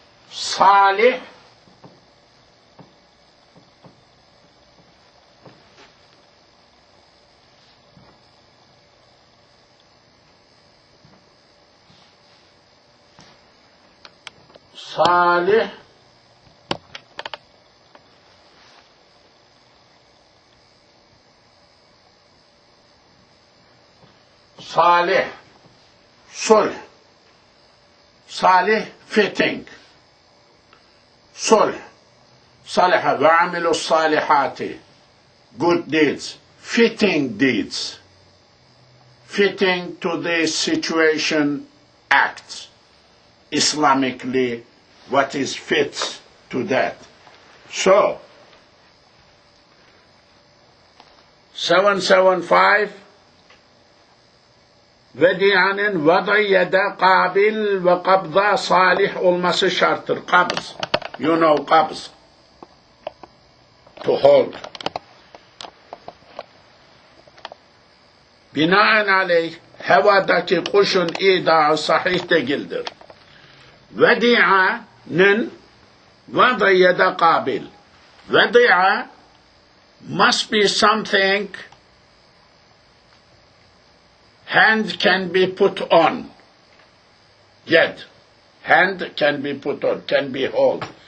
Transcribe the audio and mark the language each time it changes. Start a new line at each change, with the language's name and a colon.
Turkish: Salih, Salih, Salih, sulh.
English: Salih, fitting. Sulh.
Arabic: Salih, وعملوا الصالحات.
English: Good deeds. Fitting deeds. Fitting to the situation acts. Islamically, what is fits to that.
Turkish: So, 775 Vedi'anin vada yada qabil ve qabda salih olması şarttır. Qabz.
English: You know qabz. To hold.
Turkish: Binaenaleyh havadaki kuşun idağı sahih değildir. Vedi'anın vada yada qabil.
English: Vedi'a must be something hand can be put on. Yet, hand can be put on, can be hold.